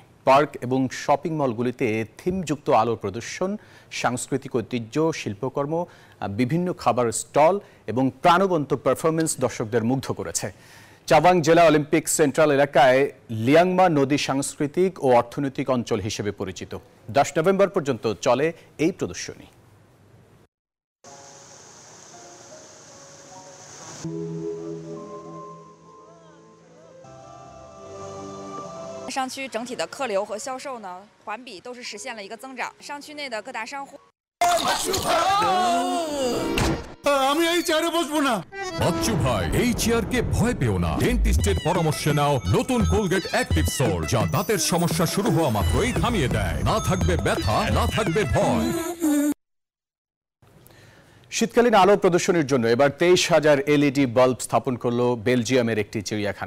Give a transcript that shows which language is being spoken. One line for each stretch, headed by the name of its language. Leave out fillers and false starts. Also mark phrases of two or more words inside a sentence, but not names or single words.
Bangla: পার্ক এবং শপিং মলগুলিতে থিমযুক্ত আলো প্রদর্শন, সাংস্কৃতিক ঐতিহ্য, শিল্পকর্ম, বিভিন্ন খাবার স্টল এবং প্রাণবন্ত পারফরমেন্স দর্শকদের মুগ্ধ করেছে। চাওয়াং জেলা অলিম্পিক সেন্ট্রাল এলাকায় লিয়াংমা নদী সাংস্কৃতিক ও অর্থনৈতিক অঞ্চল হিসেবে পরিচিত। 10 নভেম্বর পর্যন্ত চলে এই প্রদর্শনী।
Chinese: 上区整体的客流和销售呢，环比都是实现了一个增长。上区内的各大商户。
Bangla: আমি এই চেয়ারে বসবো না। বাচ্চু ভাই, এই চেয়ারকে ভয় পেও না। ডেন্টিস্টের পরামর্শে নাও নতুন কোলগেট অ্যাক্টিভ সোল, যা দাঁতের সমস্যা শুরু হওয়া মাত্রই থামিয়ে দেয়। না থাকবে ব্যথা, না থাকবে ভয়। শীতকালীন আলো প্রদর্শনীর জন্য এবার 23,000 এলইডি বাল্ব স্থাপন করল বেলজিয়ামের একটি চিড়িয়াখানা।